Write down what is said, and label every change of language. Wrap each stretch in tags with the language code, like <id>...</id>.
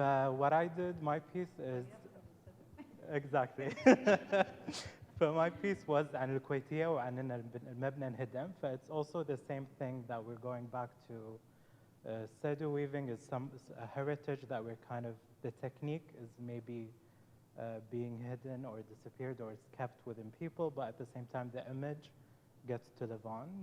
<en>What I did, my piece is exactly. فmy piece was</en> <ar>عن الكويتية وعن المبنى انهدم.</ar> <en>It's also the same thing that we're going back to. Sedu weaving is a heritage that we're kind of, the technique is maybe being hidden or disappeared or it's kept within people, but at the same time the image gets to live on.</en>